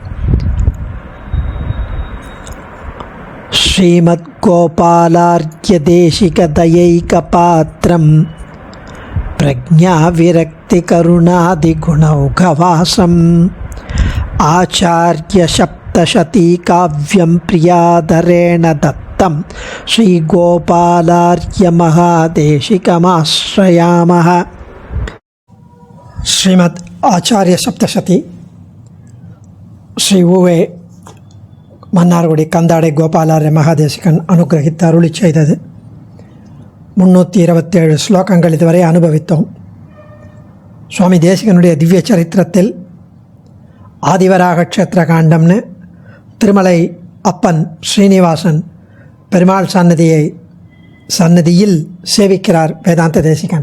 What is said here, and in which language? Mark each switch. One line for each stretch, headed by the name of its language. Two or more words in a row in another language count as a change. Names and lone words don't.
Sanskrit: श्रीमद्गोपालार्घ्यदेशिकदयैकपात्रं प्रज्ञाविरक्तिकरुणादिगुणौघवासम् आचार्यसप्तशतीकाव्यं प्रियाधरेण दत्तं श्रीगोपालार्घ्यमहादेशिकमाश्रयामः।
Tamil: श्रीमद् आचार्य सप्तशती श्री उवे மன்னார்குடி கந்தாடை கோபாலார்ய மகாதேசிகன் அனுகிரகித்து அருளி செய்தது 327 ஸ்லோகங்கள் இதுவரை அனுபவித்தோம். சுவாமி தேசிகனுடைய திவ்ய சரித்திரத்தில் ஆதிவராக க்ஷேத்திர காண்டம்னு திருமலை அப்பன் ஸ்ரீனிவாசன் பெருமாள் சன்னதியில் சேவிக்கிறார் வேதாந்த தேசிகன்.